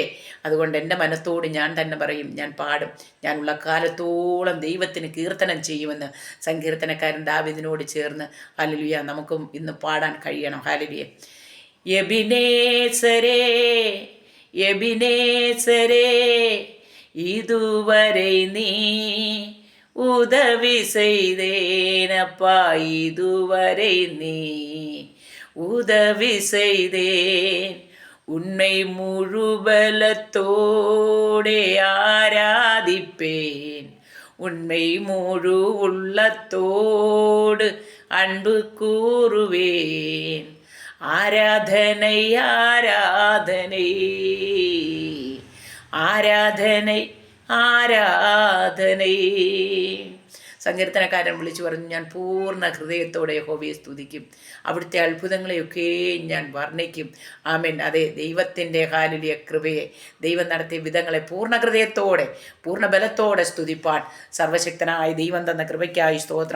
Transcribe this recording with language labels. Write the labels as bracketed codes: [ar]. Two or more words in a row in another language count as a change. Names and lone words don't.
[ml] അതുകൊണ്ട് എൻ്റെ മനത്തോട് ഞാൻ തന്നെ പറയും, ഞാൻ പാടും, ഞാനുള്ള കാലത്തോളം ദൈവത്തിന് കീർത്തനം ചെയ്യുമെന്ന് സങ്കീർത്തനക്കാരൻ ദാവീദിനോട് ചേർന്ന് ഹല്ലേലൂയ നമുക്കും ഇന്ന് പാടാൻ കഴിയണം. ഹല്ലേലൂയ. എബിനേസരേ എബിനേസരേ ഇതുവരെ നീ [ta] உதவி செய்தேனப்பா, இதுவரை நீ உதவி செய்தேன். உன்னை முழு பலத்தோடே ஆராதிப்பேன், உன்னை முழு உள்ளத்தோடு அன்பு கூறுவேன். ஆராதனை ஆராதனை [ml] ആരാധന ആരാധനേ. സങ്കീർത്തനക്കാരൻ വിളിച്ചു പറഞ്ഞു, ഞാൻ പൂർണ്ണ ഹൃദയത്തോടെ യഹോവയെ സ്തുതിക്കും, അവിടുത്തെ അത്ഭുതങ്ങളെയൊക്കെ ഞാൻ വർണ്ണിക്കും. ആമേൻ. അതെ, ദൈവത്തിൻ്റെ ഹല്ലേലൂയ കൃപയെ, ദൈവം നടത്തിയ വിധങ്ങളെ പൂർണ്ണ ഹൃദയത്തോടെ പൂർണ്ണ ബലത്തോടെ സ്തുതിപ്പാൻ സർവശക്തനായ ദൈവം തന്ന കൃപയ്ക്കായി സ്തോത്രം.